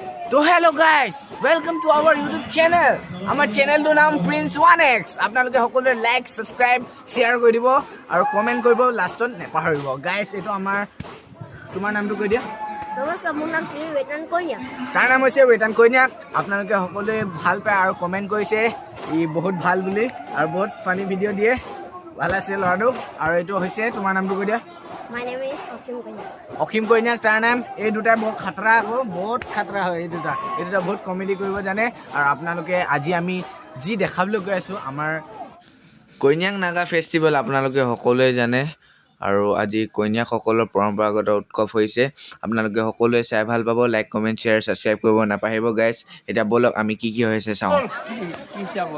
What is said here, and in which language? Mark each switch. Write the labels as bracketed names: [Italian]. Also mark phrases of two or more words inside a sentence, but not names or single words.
[English] so hello guys welcome to our YouTube channel [Assamese] আমাৰ চেনেলটোৰ নাম प्रिंस 1x আপোনালোকে সকলোৱে [English] like subscribe share [Assamese] কৰি দিব আৰু কমেন্ট কৰিব লাষ্টত নেপাহৰিব গাইস এটো আমাৰ তোমাৰ নামটো কৈ দিয়া নমস্কাৰ মোৰ নাম শ্ৰী বেতন কইনা তাৰ নাম হৈছে বেতন কইনা আপোনালোকে সকলোৱে ভাল পায় আৰু কমেন্ট কৰিছে ই বহুত ভাল বুলি আৰু বহুত ফানি ভিডিও দিয়ে ভাল আছে লৰাটো আৰু এটো হৈছে তোমাৰ নামটো কৈ দিয়া [English] My name is [Assamese] অখিম কইনাক তাৰ নাম এই দুটা বহুত খাতৰা আকৌ বহুত খাতৰা হয় এই দুটা বহুত কমেডি কৰিব জানে আৰু আপোনালোকে আজি আমি যি দেখাবলৈ গৈ আছো আমাৰ কইনাক নাগা ফেষ্টিভেল আপোনালোকে সকলোৱে জানে আৰু আজি কইনাসকলৰ পৰম্পৰাগত উৎসৱ হৈছে আপোনালোকে সকলোৱে চাই ভাল পাব [English] like comment share subscribe [Assamese] কৰিব নাপাহৰিব গাইস এটা বলক আমি কি হৈছে চাওঁ কি চাব